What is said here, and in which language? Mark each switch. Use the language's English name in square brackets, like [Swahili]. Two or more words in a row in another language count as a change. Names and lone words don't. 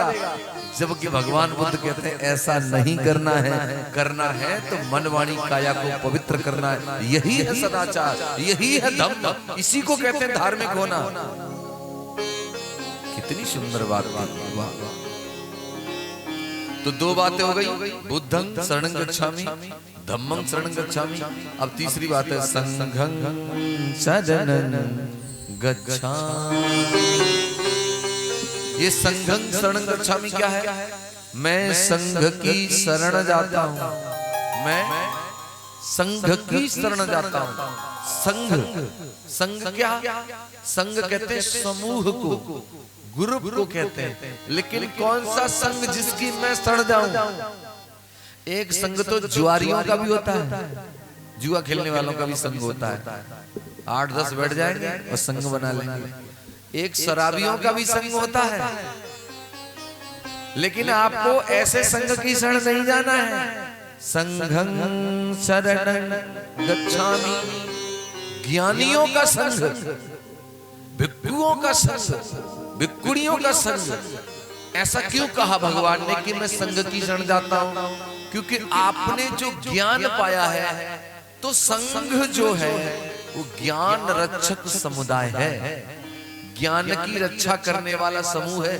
[Hindi] जबकि भगवान बुद्ध कहते हैं ऐसा नहीं करना है, करना है तो मन वाणी काया को पवित्र करना है। यही है सदाचार, यही है धम्म, इसी को कहते हैं धार्मिक होना। कितनी सुंदर बात है। तो दो बातें हो गई, [Pali] बुद्धं शरणं गच्छामि, धम्मं शरणं गच्छामि। [Hindi] अब तीसरी बात है [Pali] संघं शरणं गच्छामि। [Hindi] ये [Pali] संघं शरणं गच्छामि [Hindi] क्या है? मैं संघ की शरण जाता हूं, मैं संघ की शरण जाता हूं। संघ, संघ क्या? संघ कहते हैं समूह को, ग्रुप को कहते हैं। लेकिन कौन सा संघ जिसकी मैं शरण जाऊं? एक संघ तो जुआरियों का भी होता है, जुआ खेलने वालों का भी संघ होता है, 8-10 बैठ जाएंगे और संघ बना लेंगे। एक शराबियों का भी संघ होता है। लेकिन आपको ऐसे संघ की शरण नहीं जाना है। [Pali] संघं शरणं गच्छामि, [Hindi] ज्ञानियों का संघ, भिक्षुओं का संघ, भिक्षुणियों का संघ। ऐसा क्यों कहा भगवान ने कि मैं संघ की शरण जाता हूं? क्योंकि आपने जो ज्ञान पाया है, तो संघ जो है वो ज्ञान रक्षक समुदाय है, ज्ञान की रक्षा करने वाला समूह है।